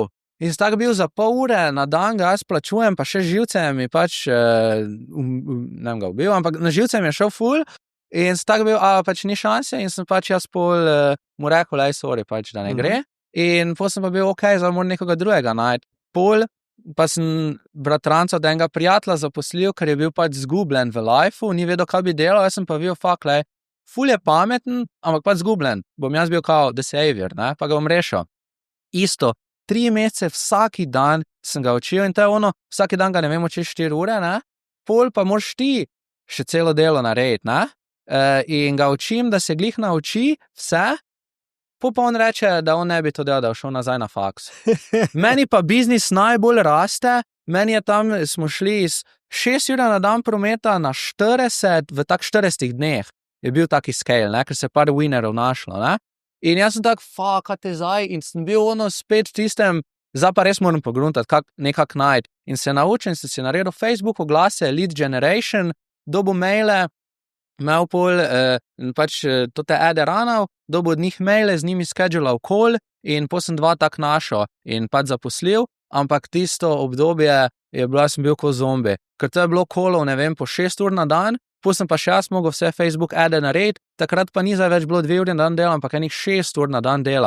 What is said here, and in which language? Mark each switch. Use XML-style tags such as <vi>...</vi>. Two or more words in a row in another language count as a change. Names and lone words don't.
<sl>In sem tak bil za pol ure na dan, ga jaz plačujem, pa še živcem mi pač, ne vem ga ubil, ampak na živcem je šel ful in sem tak bil, pač ni šanse in sem pač jaz pol mu rekel, lej, sorry, pač da ne gre. In pol sem pa bil, ok, zdaj moram nekoga drugega najti. Pol pa sem bratranca od enega prijatelja zaposlil, ker je bil pač zgubljen v lifeu, ni vedel, kaj bi delal, jaz sem pa bil, fakt, lej, ful je pameten, ampak pač zgubljen. Bom jaz bil kao</sl> <en>the savior,</en> <sl>ne, pa ga bom rešil. Isto, 3 mesece vsaki dan sem ga učil in to je ono, vsaki dan ga ne vem učil 4 ure, ne, pol pa moraš ti še celo delo narediti, ne, in ga učim, da se glih nauči vse, pa on reče, da on ne bi to delal, da je šel nazaj na faks. Meni pa biznis najbolj raste, meni je tam, smo šli iz 6 ur na dan prometa na 40 v tak 40 dneh, je bil taki scale, ne, ker se par winnerov našlo, ne. In jaz sem tak, kaj te zdaj, in sem bil ono spet tistem, zdaj pa res moram pogruntati, nekak najti. In se naučil, in sem si naredil Facebook oglase,</sl> <en>lead generation,</en> <sl>dobil maile, imel pol, pač to te ade ranal, dobil od njih maile, z njimi schedulal call in pol sem 2 tak našel in pač zaposlil, ampak tisto obdobje sem bil kot zombi, ker to je bilo callov, ne vem, po 6 ur na dan, pol sem pa še jaz mogel vse Facebook ade narediti, takrat pa ni zdaj več bilo 2 uri na dan dela, ampak enih 6 ur na dan dela.</sl>